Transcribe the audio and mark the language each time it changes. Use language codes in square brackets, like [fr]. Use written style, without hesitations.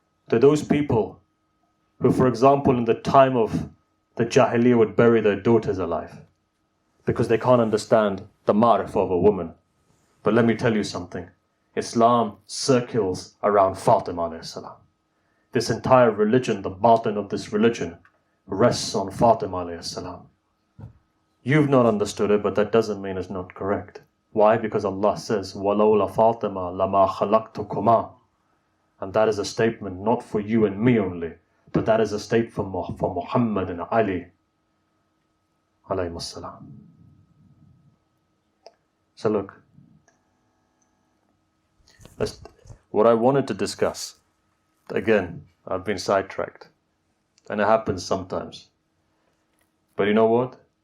[en] To those people who, for example, in the time of the Jahiliyyah would bury their daughters alive because they can't understand the ma'rif of a woman. But let me tell you something. Islam circles around Fatima alayhi salam. This entire religion, the batin of this religion, rests on Fatima alayhi salam. You've not understood it, but that doesn't mean it's not correct. Why? Because Allah says, [ar] وَلَوْلَا فَاطِمَةَ لَمَا خَلَقْتُكُمَا. [en] And that is a statement not for you and me only, but that is a statement for Muhammad and Ali alayhi salam. So look, what I wanted to discuss, again, I've been sidetracked, and it happens sometimes. But you know what?